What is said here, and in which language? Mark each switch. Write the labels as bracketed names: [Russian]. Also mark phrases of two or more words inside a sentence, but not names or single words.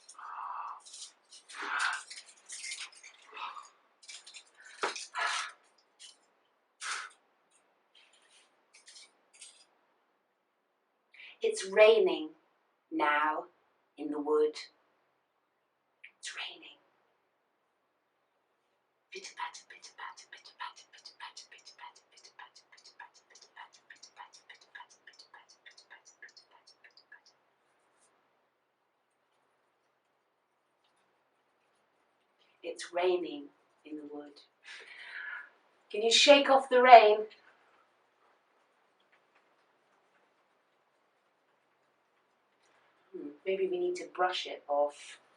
[English] It's raining now in the wood. It's raining. Pitter patter, pitter patter, pitter patter, pitter patter, pitter patter, pitter patter, pitter patter, pitter patter, pitter patter, pitter patter, pitter patter, pitter patter, pitter patter, pitter patter. It's raining in the wood. Can you shake off the rain? Maybe we need to brush it off.